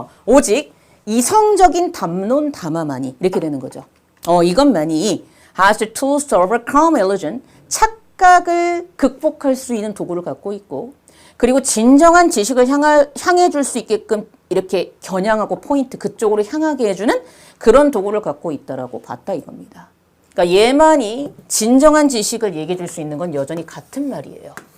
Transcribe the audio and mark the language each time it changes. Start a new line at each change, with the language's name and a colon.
Korean: 오직 이성적인 담론 담화만이 이렇게 되는 거죠. 이것만이
English: has the tools to overcome illusion.
Korean: 착각을 극복할 수 있는 도구를 갖고 있고 그리고 진정한 지식을 향해 줄 수 있게끔 이렇게 겨냥하고 포인트 그쪽으로 향하게 해주는 그런 도구를 갖고 있다라고 봤다 이겁니다. 그러니까 얘만이 진정한 지식을 얘기해 줄 수 있는 건 여전히 같은 말이에요.